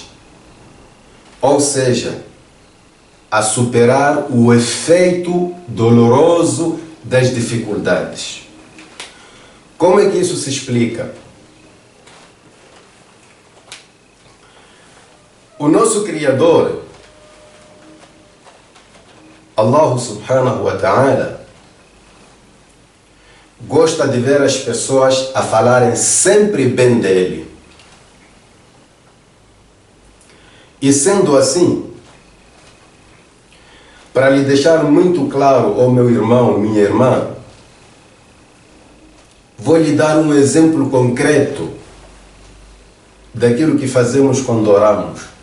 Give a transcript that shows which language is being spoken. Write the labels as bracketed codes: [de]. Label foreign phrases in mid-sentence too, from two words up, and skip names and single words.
[pt] Ou seja, a superar o efeito doloroso das dificuldades. Como é que isso se explica? O nosso Criador, [ar] الله سبحانه وتعالى, [pt] gosta de ver as pessoas a falarem sempre bem dele. E sendo assim, para lhe deixar muito claro, ó meu irmão, minha irmã, vou lhe dar um exemplo concreto daquilo que fazemos quando oramos.